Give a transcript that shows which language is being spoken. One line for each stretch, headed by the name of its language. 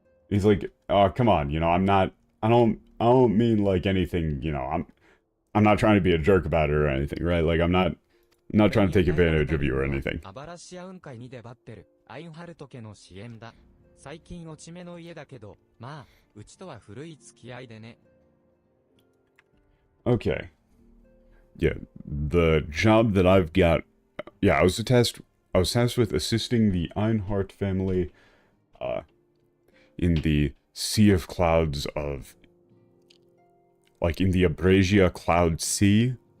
English: He's like, oh, come on, I don't mean like anything, I'm not trying to be a jerk about it or anything, right? Like, I'm not trying to take advantage of you or anything.
Japanese: アバラシア雲海に出張ってるアインハルト家の支援だ。最近落ち目の家だけど、まあ、うちとは古い付き合いでね。
English: Okay. Yeah, the job that I've got, yeah, I was tasked with assisting the Einhart family, in the Sea of Clouds of, in the Abrasia Cloud Sea.